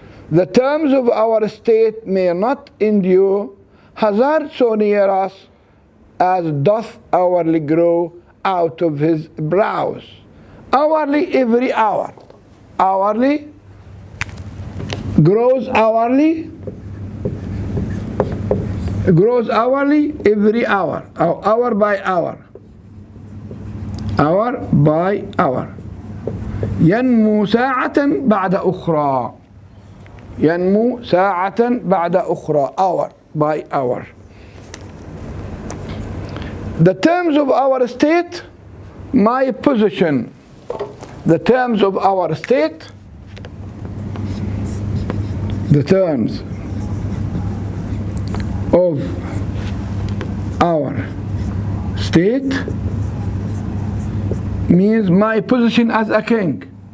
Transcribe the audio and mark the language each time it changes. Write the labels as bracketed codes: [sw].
[en] The terms of our state may not endure hazard so near us as doth hourly grow out of his brows. Hourly, every hour. Hourly, grows hourly, every hour, hour by hour. Hour by hour. [ar] ينمو ساعة بعد أخرى. ينمو ساعة بعد أخرى, [en] hour by hour. The terms of our state, my position. The terms of our state, the terms of our state means my position as a king.